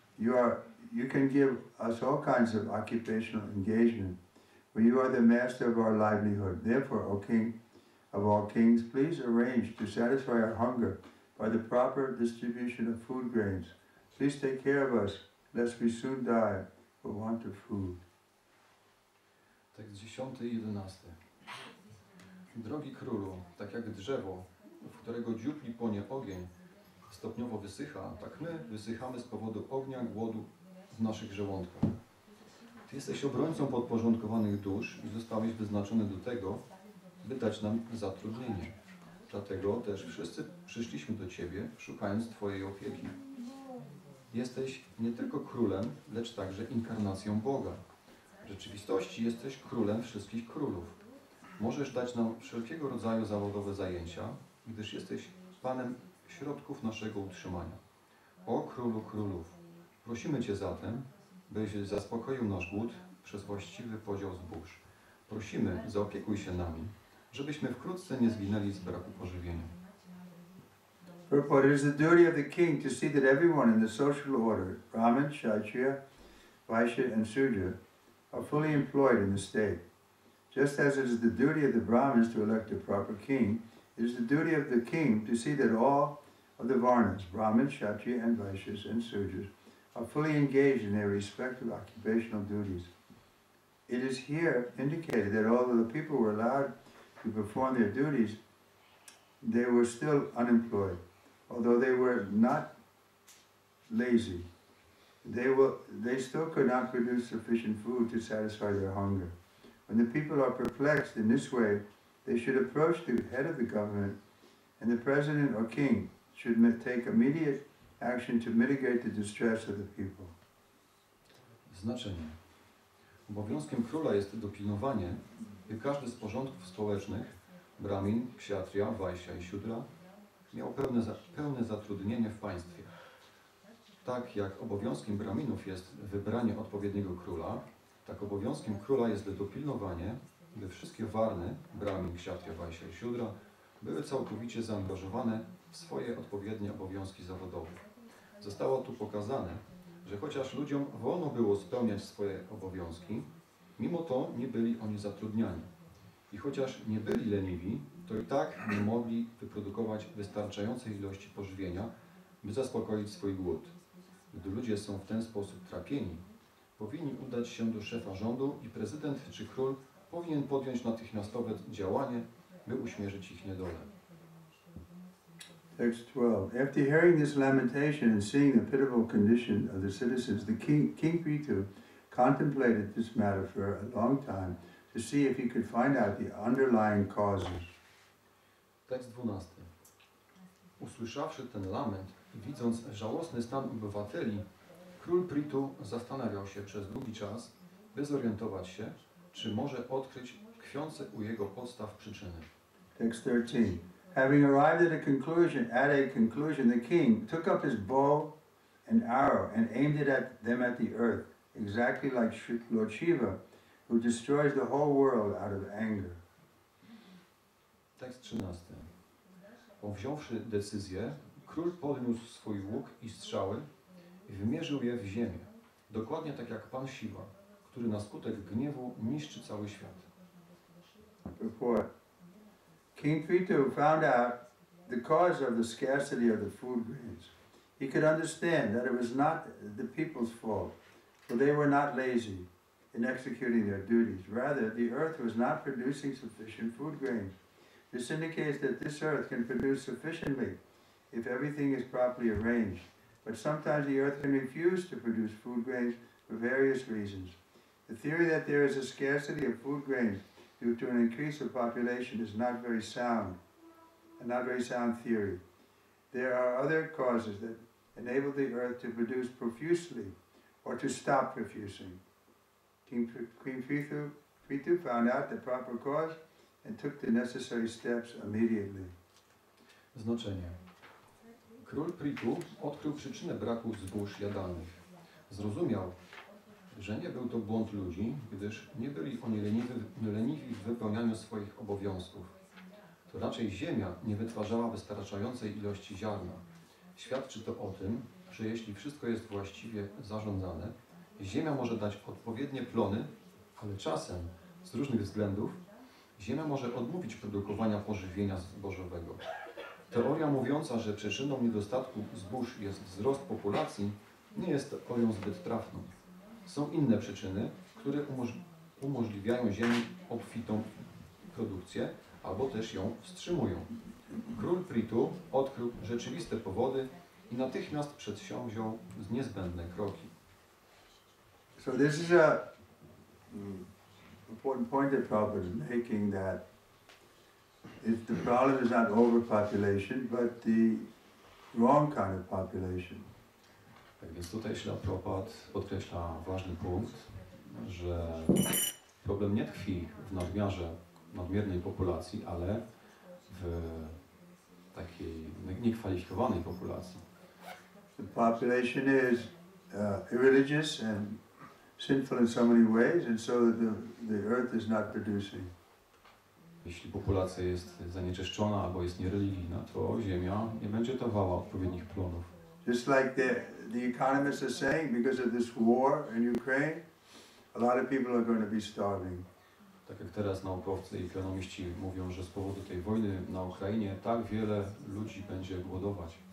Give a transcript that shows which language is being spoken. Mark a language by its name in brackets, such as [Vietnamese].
[English] You can give us all kinds of occupational engagement, for you are the master of our livelihood. Therefore, O King of all kings, please arrange to satisfy our hunger by the proper distribution of food grains. Please take care of us, lest we soon die for want of food. [Polish] Tekst 10 i 11. Drogi królu, tak jak drzewo, w którego dziupli płonie ogień, stopniowo wysycha, tak my wysychamy z powodu ognia głodu w naszych żołądkach. Ty jesteś obrońcą podporządkowanych dusz i zostałeś wyznaczony do tego, by dać nam zatrudnienie. Dlatego też wszyscy przyszliśmy do Ciebie, szukając Twojej opieki. Jesteś nie tylko królem, lecz także inkarnacją Boga. W rzeczywistości jesteś królem wszystkich królów. Możesz dać nam wszelkiego rodzaju zawodowe zajęcia, gdyż jesteś Panem środków naszego utrzymania. O Królu Królów, prosimy Cię zatem, byś zaspokoił nasz głód przez właściwy podział zbóż. Prosimy, zaopiekuj się nami, żebyśmy wkrótce nie zginęli z braku pożywienia. [English] Purport: it is the duty of the king to see that everyone in the social order, Brahmin, Kshatriya, Vaishya, and Sudra, are fully employed in the state. Just as it is the duty of the Brahmins to elect a proper king, it is the duty of the king to see that all of the Varnas, Brahmins, Kshatriya, and Vaishyas, and Sudras, are fully engaged in their respective occupational duties. It is here indicated that although the people were allowed to perform their duties, they were still unemployed. Although they were not lazy, they still could not produce sufficient food to satisfy their hunger. When the people are perplexed in this way, they should approach the head of the government, and the president or king should take immediate action to mitigate the distress of the people. [Polish] Znaczenie. Obowiązkiem króla jest dopilnowanie, by każdy z porządków społecznych, Brahmin, Kshatriya, Vaishya i Shudra, miał pełne zatrudnienie w państwie. Tak jak obowiązkiem Brahminów jest wybranie odpowiedniego króla, tak obowiązkiem króla jest dopilnowanie, by wszystkie Varny, Brahmin, Kshatriya, Vaishya i Shudra, były całkowicie zaangażowane w swoje odpowiednie obowiązki zawodowe. Zostało tu pokazane, że chociaż ludziom wolno było spełniać swoje obowiązki, mimo to nie byli oni zatrudniani. I chociaż nie byli leniwi, to i tak nie mogli wyprodukować wystarczającej ilości pożywienia, by zaspokoić swój głód. Gdy ludzie są w ten sposób trapieni, powinni udać się do szefa rządu i prezydent czy król powinien podjąć natychmiastowe działanie, by uśmierzyć ich niedolę. [English] Text 12. After hearing this lamentation and seeing the pitiful condition of the citizens, King Prithu contemplated this matter for a long time to see if he could find out the underlying causes. [Polish] Tekst 12. Usłyszawszy ten lament i widząc żałosny stan obywateli, król Prithu zastanawiał się przez długi czas, by zorientować się, czy może odkryć tkwiące u jego podstaw przyczyny. [English] Text 13. Having arrived at a conclusion, the king took up his bow and arrow and aimed it at them at the earth, exactly like Lord Shiva, who destroys the whole world out of anger. [Polish] Tekst 13. Powziąwszy decyzję, król podniósł swój łuk i strzały i wymierzył je w ziemię, dokładnie tak jak Pan Shiva, który na skutek gniewu niszczy cały świat. [English] Report. King Prithu found out the cause of the scarcity of the food grains. He could understand that it was not the people's fault, for they were not lazy in executing their duties. Rather, the earth was not producing sufficient food grains. This indicates that this earth can produce sufficiently if everything is properly arranged. But sometimes the earth can refuse to produce food grains for various reasons. The theory that there is a scarcity of food grains due to an increase of population is not very sound, a not very sound theory. There are other causes that enable the earth to produce profusely or to stop producing. King Prithu found out the proper cause and took the necessary steps immediately. [Polish] Znaczenie. Król Prithu odkrył przyczynę braku zbóż jadalnych. Zrozumiał, że nie był to błąd ludzi, gdyż nie byli oni leniwi w wypełnianiu swoich obowiązków. To raczej ziemia nie wytwarzała wystarczającej ilości ziarna. Świadczy to o tym, że jeśli wszystko jest właściwie zarządzane, ziemia może dać odpowiednie plony, ale czasem, z różnych względów, ziemia może odmówić produkowania pożywienia zbożowego. Teoria mówiąca, że przyczyną niedostatku zbóż jest wzrost populacji, nie jest teorią zbyt trafną. Są inne przyczyny, które umożliwiają ziemi obfitą produkcję, albo też ją wstrzymują. Król Prithu odkrył rzeczywiste powody i natychmiast przedsięwziął niezbędne kroki. [English] So this is a important point that Prabhupada is making, that the problem is not overpopulation, but the wrong kind of population. [Polish] Tak więc tutaj Śrila Prabhupada podkreśla ważny punkt, że problem nie tkwi w nadmiernej populacji, ale w takiej niekwalifikowanej populacji. [English] The population is irreligious and sinful in so many ways, and so the earth is not producing. [Polish] Jeśli populacja jest zanieczyszczona albo jest niereligijna, to ziemia nie będzie dawała odpowiednich plonów. [English] Just like the economists are saying, because of this war in Ukraine, a lot of people are going to be starving. [Polish] Tak jak teraz naukowcy i ekonomiści mówią, że z powodu tej wojny na Ukrainie tak wiele ludzi będzie głodować.